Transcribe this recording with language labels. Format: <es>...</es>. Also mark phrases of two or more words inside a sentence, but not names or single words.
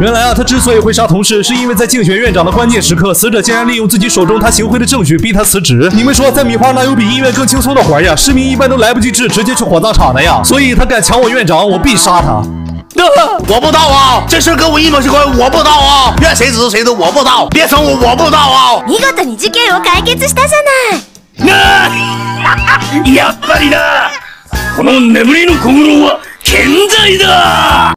<zh>原来啊，他之所以会杀同事，是因为在竞选院长的关键时刻，死者竟然利用自己手中他行贿的证据逼他辞职。你们说，在米花哪有比医院更轻松的活呀？市民一般都来不及治，直接去火葬场的呀。所以他敢抢我院长，我必杀他。我不到啊！这事跟我一毛钱关系，我不到啊！怨谁指谁的，我不到，别整我不到啊！</zh> <ja>見事に事件を解決したじゃない。やっぱりな、この眠りの小五郎は健在だ。</ja>